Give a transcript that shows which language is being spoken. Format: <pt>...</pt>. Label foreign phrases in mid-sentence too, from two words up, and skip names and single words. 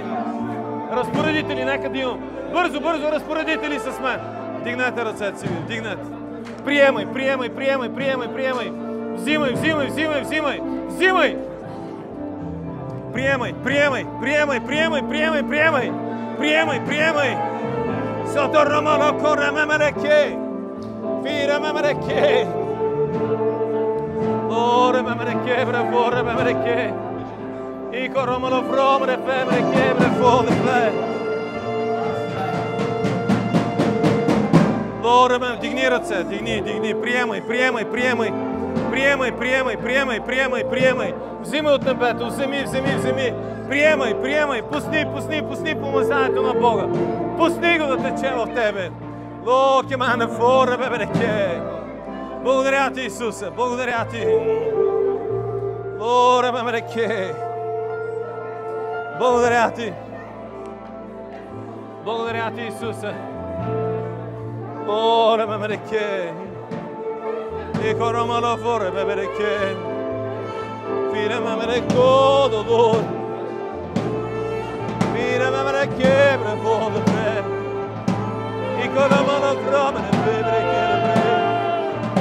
<bg>Разпоредители, нека да имам! Бързо, бързо, разпоредители с мен! Дигнете ръцете си, дигнете! Приемай, приемай, приемай, приемай, приемай! Взимай, взимай, взимай, взимай! Взимай! Приемай, приемай, приемай, приемай, приемай, приемай! Приемай, приемай! Сото романо коре мемереке! Фире мемереке! Лоре мемереке, браво, мемереке! Ико романо фром, рефемереке, браво, дефле! Лоре мем, дигни ръце, дигни, приемай, приемай, приемай! Приемай, приемай, приемай, приемай, приемай. Взимай от небето, вземи, вземи, вземи. Приемай, приемай, пусни помазанието на Бога. Пусни го да тече в тебе. Ло, кемана фора, бебереке. Благодаря ти, Исусе, благодаря ти. Ло, бебереке. Благодаря ти. Благодаря ти, Исусе. Ло, бебереке. И коромало форе бебереке. Фире мемереко додор. Фире мемереке брево допре. И коромало фроме бебереке.</bg>